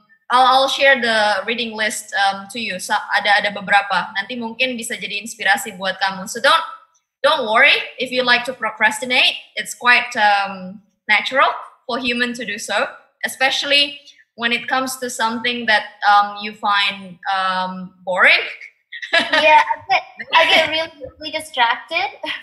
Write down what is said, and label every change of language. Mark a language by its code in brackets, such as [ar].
[en] I'll share the reading list to you. [id] So, ada beberapa. Nanti mungkin bisa jadi inspirasi buat kamu. [en] So don't worry if you like to procrastinate. It's quite natural for human to do so, especially when it comes to something that you find boring. Yeah, I get really distracted.